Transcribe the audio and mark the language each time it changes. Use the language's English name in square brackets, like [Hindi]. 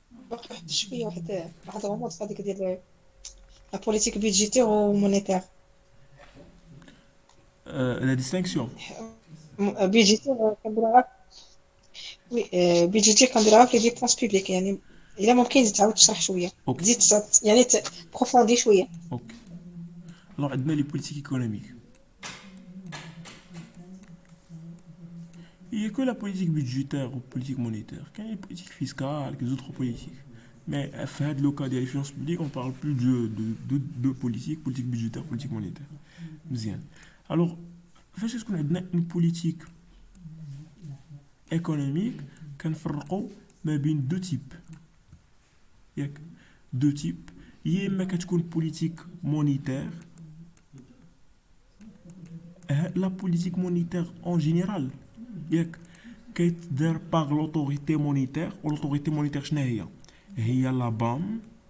[Arabic] واحد شويه واحد غموض في هذيك ديال لا بوليتيك بيدجيتير ومونيتير. [French] La distinction. [Arabic] بيدجيتير كنديروها وي بيدجيتير كنديروها في لي ديبونس بوبليك يعني الا ممكن تعاود تشرح شويه تزيد يعني بروفوندي شويه. اوكي. [French] Alors [Arabic] عندنا [French] les politiques économiques. Il n'y a que la politique budgétaire ou politique monétaire. Quand il y a les politiques fiscales, les autres politiques. Mais à le cas des finances publiques, on parle plus de politique budgétaire, politique monétaire. Bien. Alors, est-ce qu'on a une politique économique qui fait deux types. Il y a deux types. [Arabic] يا اما كتكون بوليتيك مونيتير. لا بوليتيك مونيتير اون جينيرال ياك كيتدار باغ لوتوريتي مونيتير. ولوتوريتي مونيتير شنو هي؟ هي لا بام.